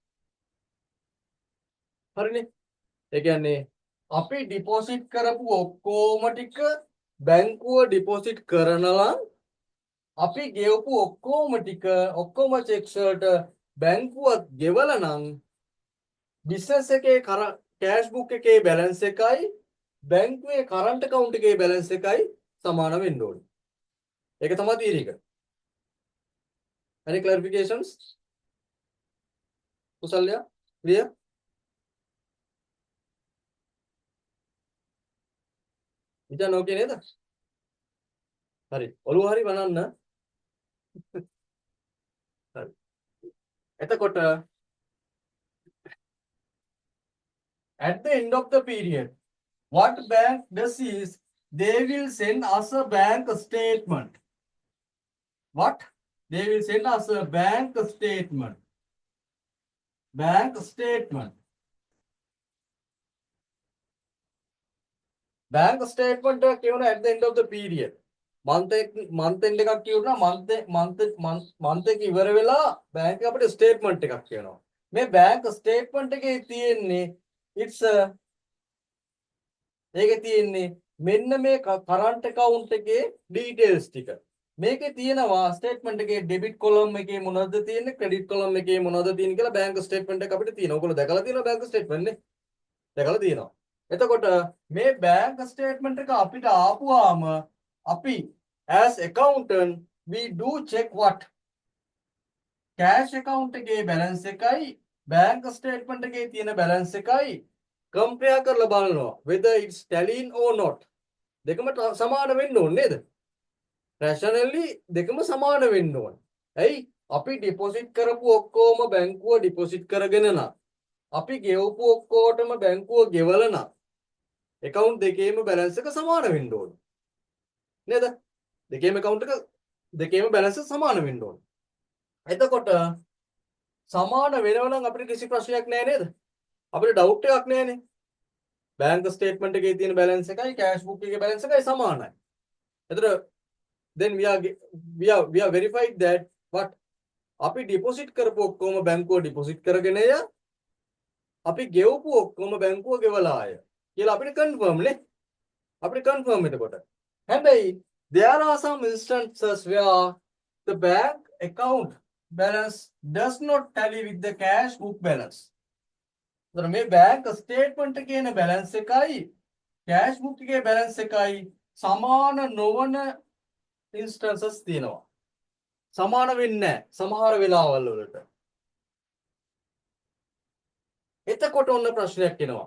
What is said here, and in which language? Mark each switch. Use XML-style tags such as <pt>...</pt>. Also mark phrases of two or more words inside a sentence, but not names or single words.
<si>හරිනේ? ඒ කියන්නේ අපි deposit කරපු ඔක්කොම ටික බැංකුව deposit කරනවා අපි ගෙවපු ඔක්කොම ටික ඔක්කොම checks වලට බැංකුව ගෙවලා නම් business එකේ</si> <en>cash book</en> <si>එකේ balance එකයි බැංකුවේ</si> <en>current account</en> <si>එකේ balance එකයි සමාන වෙන්න ඕනේ. ඒක තමයි theory එක.</si> <en>Any clarifications?</en> <si>කුසල්ය? clear? ඉතින් ඕකේ නේද? හරි. ඔළුව හරි බලන්න. හරි.</si> <en>එතකොට at the end of the period, what bank does is they will send us a bank statement. What? They will send us a bank statement. Bank statement. Bank statement කියවන at the end of the period. month end</en> <si>එකක් කියවනවා month එක ඉවර වෙලා bank එක අපිට statement එකක් කියනවා. මේ</si> <en>bank statement</en> <si>එකේ තියෙන්නේ ඒකේ තියෙන්නේ මෙන්න මේ</si> <en>current account</en> <si>එකේ details ටික. මේකේ තියෙනවා statement එකේ</si> <en>debit column</en> <si>එකේ මොනවද තියෙන්නේ</si> <en>credit column</en> <si>එකේ මොනවද තියෙන්නේ කියලා</si> <en>bank statement</en> <si>එක අපිට තියෙනවා. ඔයගොල්ලෝ දැකලා තියෙනවා</si> <en>bank statement</en> <si>නේ? දැකලා තියෙනවා. එතකොට මේ</si> <en>bank statement</en> <si>එක අපිට ආපුවාම අපි</si> <en>as accountant we do check what cash account</en> <si>එකේ balance එකයි</si> <en>bank statement</en> <si>එකේ තියෙන balance එකයි compare කරලා බලනවා</si> <en>whether it's tallying or not.</en> <si>දෙකම සමාන වෙන්න ඕනේ නේද? rationally දෙකම සමාන වෙන්න ඕනේ. ඇයි? අපි deposit කරපු ඔක්කොම බැංකුව deposit කරගෙන නම් අපි ගෙවපු ඔක්කොටම බැංකුව ගෙවලා නම් account දෙකේම balance එක සමාන වෙන්න ඕනේ. නේද? දෙකේම account එක දෙකේම balance සමාන වෙන්න ඕනේ. එතකොට සමාන වෙනව නම් අපිට කිසි ප්‍රශ්නයක් නැහැ නේද? අපිට doubt එකක් නැහැනේ.</si> <en>bank statement</en> <si>එකේ තියෙන balance එකයි</si> <en>cash book</en> <si>එකේ balance එකයි සමානයි. එතකොට</si> <en>then we are verified that what</en> <si>අපි deposit කරපු ඔක්කොම බැංකුව deposit කරගෙන ය අපි ගෙවපු ඔක්කොම බැංකුව ගෙවලා ආය කියලා අපිට confirm නේ. අපිට confirm එතකොට.</si> <en>හැබැයි there are some instances where the bank account balance does not tally with the cash book balance.</en> <si>එතකොට මේ</si> <en>bank statement</en> <si>එකේ තියෙන balance එකයි</si> <en>cash book</en> <si>එකේ balance එකයි සමාන නොවන instances තියෙනවා. සමාන වෙන්නේ නැහැ සමහර වෙලාවල් වලට. එතකොට ඔන්න ප්‍රශ්නයක් එනවා.</si>